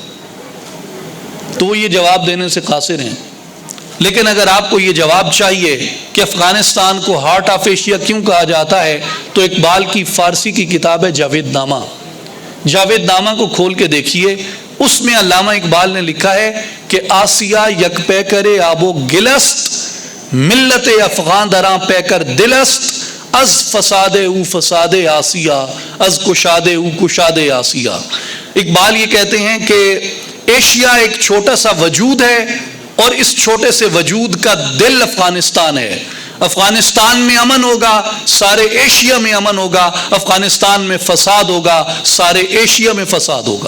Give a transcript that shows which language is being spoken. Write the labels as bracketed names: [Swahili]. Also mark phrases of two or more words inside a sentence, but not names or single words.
[Urdu] تو وہ یہ جواب دینے سے قاصر ہیں. لیکن اگر آپ کو یہ جواب چاہیے کہ افغانستان کو ہارٹ آف ایشیا کیوں کہا جاتا ہے تو اقبال کی فارسی کی کتاب ہے جاوید نامہ. جاوید نامہ کو کھول کے دیکھیے. اس میں علامہ اقبال نے لکھا ہے کہ [Persian] آسیا یک پے کرے آب و گلست، ملت افغان دراں پے کر دلست، از فساد او فساد آسیا، از کشاد او کشاد آسیا. [Urdu] اقبال یہ کہتے ہیں کہ ایشیا ایک چھوٹا سا وجود ہے اور اس چھوٹے سے وجود کا دل افغانستان ہے. افغانستان میں امن ہوگا، سارے ایشیا میں امن ہوگا. افغانستان میں فساد ہوگا، سارے ایشیا میں فساد ہوگا.